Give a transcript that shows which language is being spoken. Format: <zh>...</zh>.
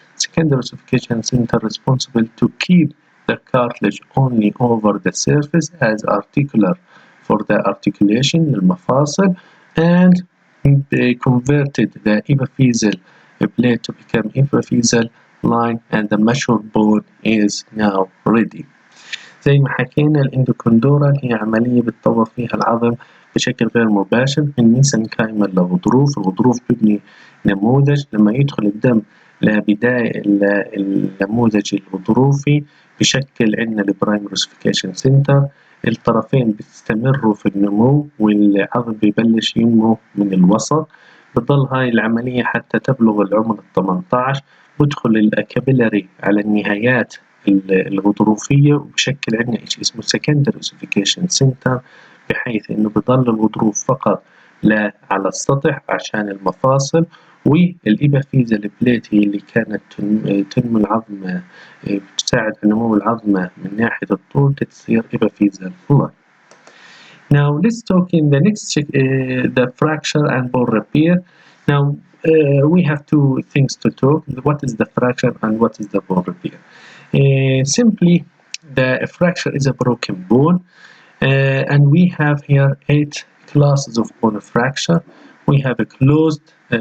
<en>Secondary ossification center responsible to keep the cartilage only over the surface as articular for the articulation, المفاصل, and they converted the epiphyseal plate to become epiphyseal line, and the mature bone is now ready.</en> <ar>زي ما حكينا الاندوكوندورال هي عملية بتطور فيها العظم بشكل غير مباشر من ميسنكايمال لغضروف. الغضروف بيبني نموذج، لما يدخل الدم لبداية النموذج الغضروفي بشكل عندنا البرايمري اوسيفيكيشن سنتر. الطرفين بيستمروا في النمو والعظم بيبلش ينمو من الوسط. بتضل هاي العملية حتى تبلغ العمر 18، بدخل الكابيلاري على النهايات الغضروفية وبشكل عندنا شيء اسمه</ar> <en>secondary ossification center،</en> <ar>بحيث انه بضل الغضروف فقط لا على السطح عشان المفاصل، والإبافيزال بليت هي اللي كانت تنمو العظمة، بتساعد على نمو العظمة من ناحية الطول، تصير إبافيزال لاين.</ar> <en>Now let's talk in the next the fracture and bone repair. Now we have two things to talk. What is the fracture and what is the bone repair? Simply, the fracture is a broken bone, and we have here 8 classes of bone fracture. We have a closed</en>